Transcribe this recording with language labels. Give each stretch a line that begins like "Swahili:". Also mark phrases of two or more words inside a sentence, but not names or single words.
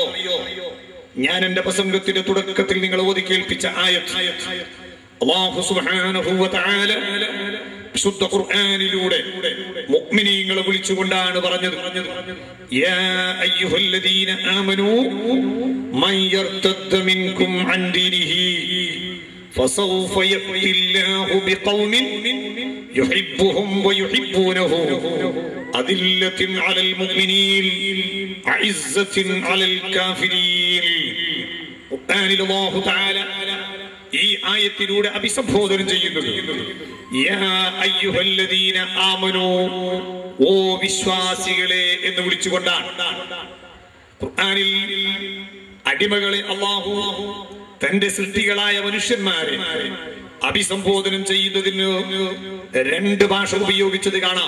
Malayalam: ഞാൻ എന്റെ പ്രസംഗത്തിന്റെ തുടക്കത്തിൽ നിങ്ങൾ ഓതി കേൾപ്പിച്ച ആയത്ത്
Arabic: الله سبحانه وتعالى
Malayalam: വിശുദ്ധ ഖുർആനിലൂടെ മുഅ്മിനീങ്ങളെ വിളിച്ചുകൊണ്ടാണ് പറഞ്ഞത്.
Arabic: يا أيها الذين آمنوا من يرتد منكم عن دينه فسوف يأتي الله بقوم يحبهم ويحبونه أذلة على المؤمنين أعزة على الكافرين.
Malayalam: ഖുർആനിൽ
Arabic: الله تعالى
Malayalam: ഈ ആയത്തിലൂടെ അഭിസംബോധന ചെയ്യുന്നത്
Arabic: يا أيها الذين آمنوا,
Malayalam: ഓ വിശ്വാസികളെ എന്ന് വിളിച്ചുകൊണ്ടാണ്. ഖുർആനിൽ അടിമകളെ അല്ലാഹു തന്റെ സൃഷ്ടികളായ മനുഷ്യന്മാരെ അഭിസംബോധനം ചെയ്യുന്നതിന് രണ്ട് ഭാഷ ഉപയോഗിച്ചത് കാണാം.